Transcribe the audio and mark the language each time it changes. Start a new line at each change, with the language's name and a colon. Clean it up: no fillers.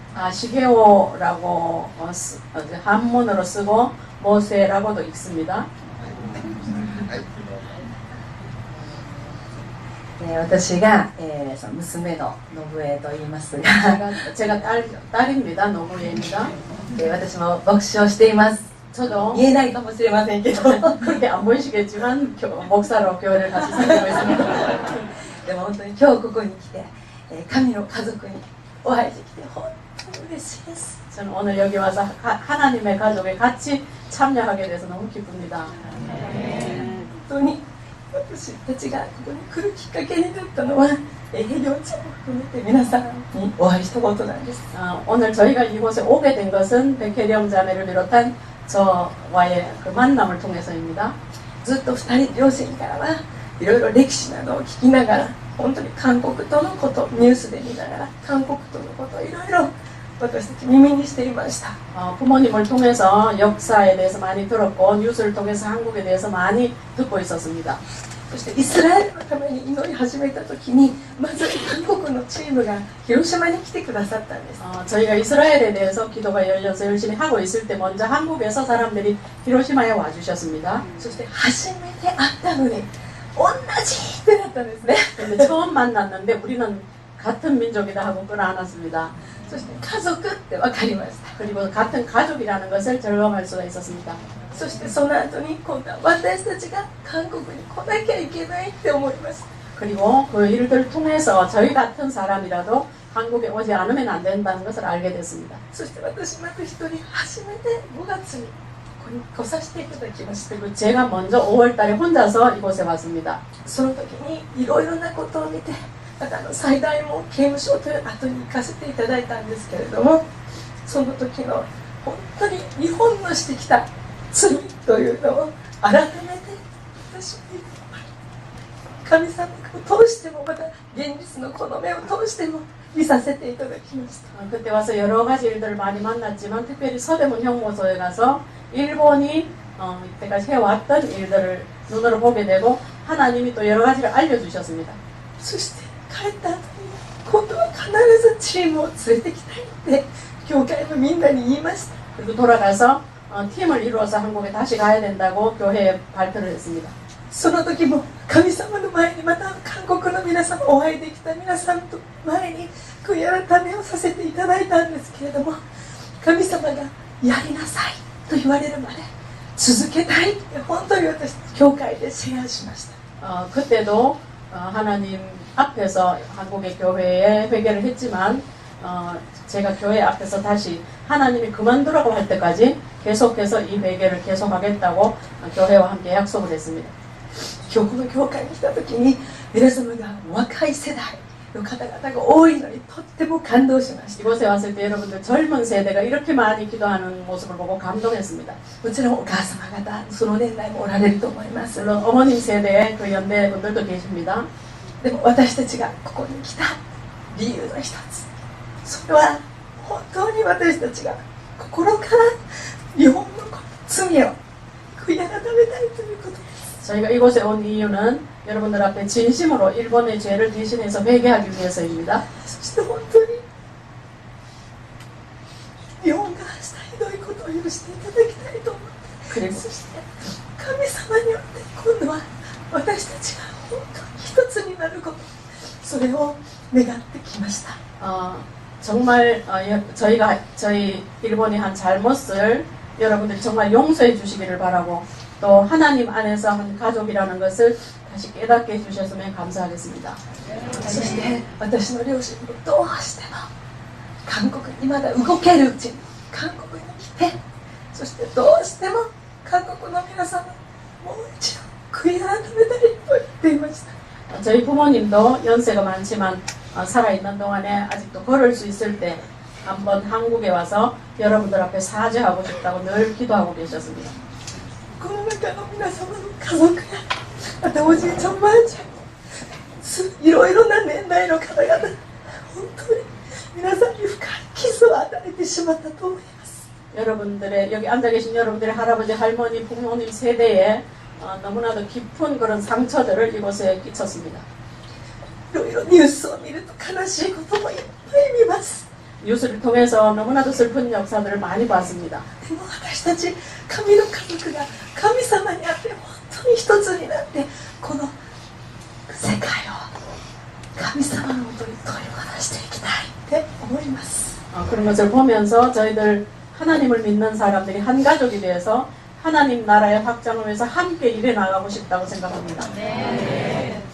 Korean: 시게오라고 한문으로 쓰고 모세라고도 읽습니다.
Japanese: 私が、その娘の信江と言いますが
Korean: 제가 딸입니다. 노무예입니다.
Japanese: 私も牧師をしています。
Korean: 저도
Japanese: 言えないかもしれませんけど
Korean: 그렇게 안 보이시겠지만 목사로 교회를 같이 섬기고 있습니다.
Japanese: でも本当に今日ここに来て、神の家族にお会いできて本当に嬉しいです。
Korean: 저는 오늘 여기 와서 하나님의 가족에 같이 참여하게 돼서 너무 기쁩니다.
Japanese: 本当に私たちがここに来るきっかけになったのはヘリオちゃんも含めて皆さんにお会いしたことなんです。
Korean: 오늘 저희가 이곳에 오게 된 것은 백혜령 자매를 비롯한 저와의 그 만남을 통해서입니다.
Japanese: ずっと2人両親からはいろいろ歴史などを聞きながら本当に韓国とのことニュースで見ながら韓国とのこといろいろ私たち耳にしていました。
Korean: 부모님을 통해서 역사에 대해서 많이 들었고 뉴스를 통해서 한국에 대해서 많이 듣고 있었습니다.
Japanese: そしてイスラエルのために祈り始めた時にまず韓国のチームが広島に来てくださったんです。
Korean: 저희가 이스라엘에 대해서 기도가 열려서 열심히 하고 있을 때 먼저 한국에서 사람들이 히로시마에 와주셨습니다.
Japanese: そして初めて会ったのに同じってなったんですね。
Korean: 근데 처음 만났는데 우리는 같은 민족이다 하고 끌어안았습니다.
Japanese: そして家族って分かりました。
Korean: 그리고 같은 가족이라는 것을 절감할 수가 있었습니다.
Japanese: そしてその後に今度は私たちが韓国に来なきゃいけないって思いました。
Korean: 그리고 그 일들을 통해서 저희 같은 사람이라도 한국에 오지 않으면 안 된다는 것을 알게 됐습니다.
Japanese: そして私また一人初めて5月にここに来させていただきました。
Korean: 그리고 제가 먼저 5월 달에 혼자서 이곳에 왔습니다.
Japanese: その時にいろいろなことを見てまた最大も刑務所という後に行かせていただいたんですけれどもその時の本当に日本のしてきた罪というのを改めて私に神様を通してもまた現実のこの目を通しても見させていただきました。
Korean: 그때 와서 여러 가지 일들을 많이 만났지만 특별히 서대문 형무소에 가서 일본이 이때까지 해왔던 일들을 눈으로 보게 되고 하나님이 또 여러 가지를 알려주셨습니다.
Japanese: そして帰った後に今度は必ずチームを連れてきたいって教会のみんなに言いました。
Korean: 그리고 돌아가서 팀을 이루어서 한국에 다시 가야 된다고 교회에 발표를 했습니다.
Japanese: その時も神様の前にまた韓国の皆様お会いできた皆さんと前に悔い改めをさせていただいたんですけれども神様がやりなさいと言われるまで続けたいって本当に私教会でシェアしました
Korean: 그때도 하나님 앞에서 한국의 교회에 회개를 했지만 제가 교회 앞에서 다시 하나님이 그만두라고 할 때까지 계속해서 이 회개를 계속하겠다고 교회와 함께 약속을 했습니다.
Japanese: 今日この教会に来た時に皆様が若い世代の方々が多いのにとっても感動しました
Korean: 이곳에 왔을 때 여러분들 젊은 세대가 이렇게 많이 기도하는 모습을 보고 감동했습니다.
Japanese: もちろんお母様方その年代もおられると思います
Korean: 물론 어머님 세대의 그 연대 분들도 계십니다.
Japanese: でも私たちがここに来た理由の一つそれは本当に私たちが心から日本の罪を悔い改めたいということです
Korean: 저희가 이곳에 온 이유는 여러분들 앞에 진심으로 일본의 죄를 대신해서 회개하기 위해서입니다.
Japanese: そして本当に日本がしたひどいことを許していただきたいと思って
Korean: 그리고
Japanese: そして神様によって今度は私たちが本当に一つになることそれを願ってきました
Korean: 정말 저희 일본이 한 잘못을 여러분들이 정말 용서해 주시기를 바라고 또 하나님 안에서 한 가족이라는 것을 다시 깨닫게 해주셨으면 감사하겠습니다.
Japanese: そして私の両親もどうしても韓国にまだ動けるうちに韓国に来てそしてどうしても韓国の皆様もう一度悔い改めたいと言っていました
Korean: 저희 부모님도 연세가 많지만 살아있는 동안에 아직도 걸을 수 있을 때 한번 한국에 와서 여러분들 앞에 사죄하고 싶다고 늘 기도하고 계셨습니다.
Japanese: この中の皆様の家族やまたおじいちゃんおばあちゃんいろいろな年代の方々本当に皆さんに深い傷を与えてしまったと思います
Korean: 여러분들의 여기 앉아 계신 여러분들의 할아버지 할머니 부모님 세대에 너무나도 깊은 그런 상처들을 이곳에 끼쳤습니다.
Japanese: いろいろニュースを見ると悲しいこともいっぱい見ます
Korean: 뉴스를 통해서 너무나도 슬픈 역사들을 많이 봤습니다.
Japanese: でも私たち神の家族が神様にあって本当に一つになってこの世界を神様のもとに取り戻していきたいって思います
Korean: 그런 것을 보면서 저희들 하나님을 믿는 사람들이 한 가족이 되어서 하나님 나라의 확장을 위해서 함께 일해 나가고 싶다고 생각합니다.